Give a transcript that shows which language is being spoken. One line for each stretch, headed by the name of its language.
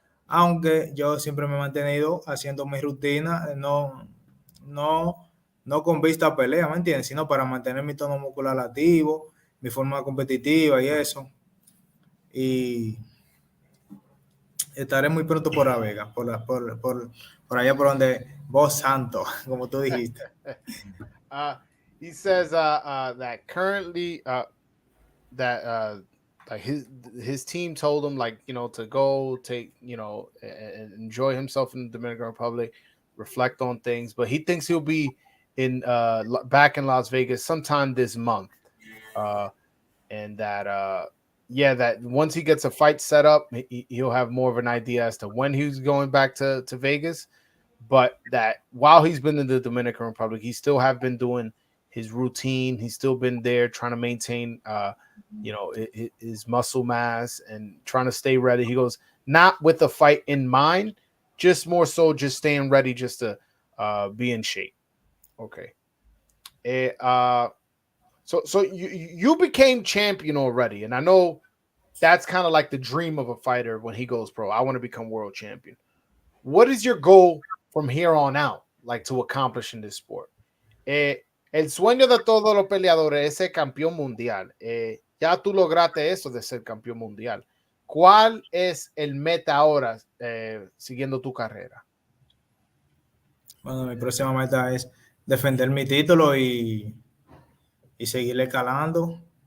Spanish: Aunque yo siempre me he mantenido haciendo mi rutina, no con vista a pelea, ¿me entiendes? Sino para mantener mi tono muscular activo, mi forma competitiva y eso. Y estaré muy pronto por La Vega, por allá por donde Voz Santo, como tú dijiste.
English: He says that currently that like his team told him, like, you know, to go take, you know, and enjoy himself in the Dominican Republic, reflect on things, but he thinks he'll be in back in Las Vegas sometime this month, and that yeah, that once he gets a fight set up, he'll have more of an idea as to when he's going back to Vegas. But that while he's been in the Dominican Republic, he still have been doing his routine. He's still been there trying to maintain, you know, his muscle mass and trying to stay ready. He goes, not with the fight in mind, just more so just staying ready, just to be in shape. Okay. So you became champion already, and I know that's kind of like the dream of a fighter when he goes pro. I want to become world champion. What is your goal from here on out, like, to accomplish in this sport?
Spanish: El sueño de todos los peleadores es ser campeón mundial. Ya tú lograste eso de ser campeón mundial. ¿Cuál es el meta ahora siguiendo tu carrera? Bueno, mi próxima meta es defender mi título y seguir escalando.